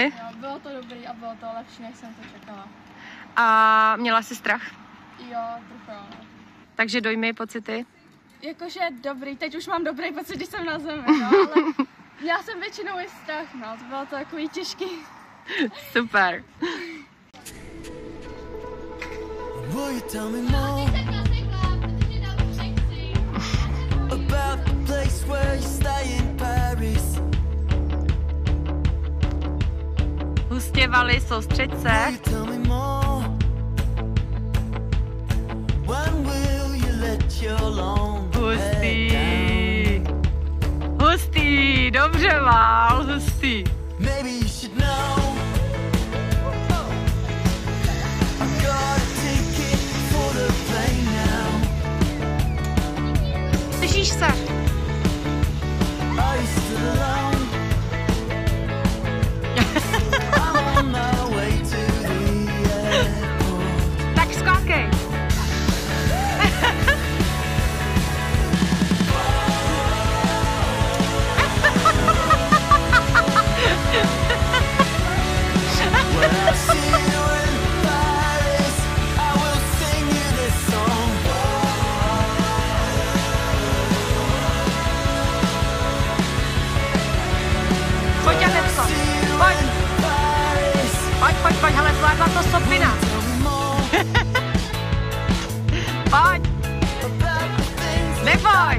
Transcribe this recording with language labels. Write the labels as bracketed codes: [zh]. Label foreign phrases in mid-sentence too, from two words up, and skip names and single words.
[cs] Jo, bylo to dobrý a bylo to lepší, než jsem to čekala. A měla jsi strach? Jo, trochu jo. Takže dojmy, pocity? Jakože dobrý, teď už mám dobrý pocit, když jsem na zemi, no, ale měla jsem většinou i strach, no, to bylo to takový těžký. Super. [en] Will you tell me more about the place where you stay in Paris? [cs] Hustě, Vali, soustřeď se. [en] Will you tell me more? When will you let your long [cs] Hustý. Hustý, dobře, Val, hustý. [en] Maybe you should know. I got a ticket for the plane now. [cs] Slyšíš se? [en] Are you still alone? I'm on my way to the airport. [cs] Tak skákej. [en] When I see you in Paris, I will sing you this song. [cs] Pojď, Janecko, pojď. Pojď, hele, zvládla to Sofina. Pojď. Neboj.